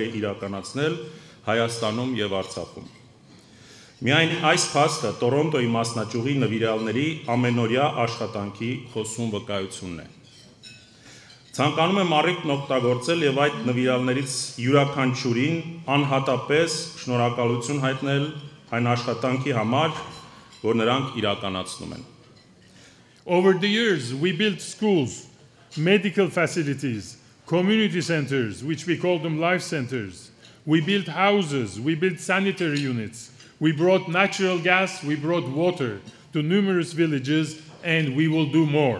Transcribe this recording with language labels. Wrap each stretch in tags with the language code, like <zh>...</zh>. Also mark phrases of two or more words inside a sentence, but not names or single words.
<hy>է իրականացնել Հայաստանում և Արցախում։ Միայն այս փաստը Տորոնտոյի մասնաճյուղի նվիրյալների ամենօրյա աշխատանքի խոսուն վկայությունն է։ Ցանկանում եմ առիթն օգտագործել և այդ նվիրյալներից յուրաքանչյուրին անհատապես շնորհակալություն հայտնել այն աշխատանքի համար, որ նրանք իրականացնում են։</hy> <en>Over the years, we built schools, medical facilities, community centers, which we call them life centers. We built houses, we built sanitary units. We brought natural gas, we brought water to numerous villages, and we will do more.</en>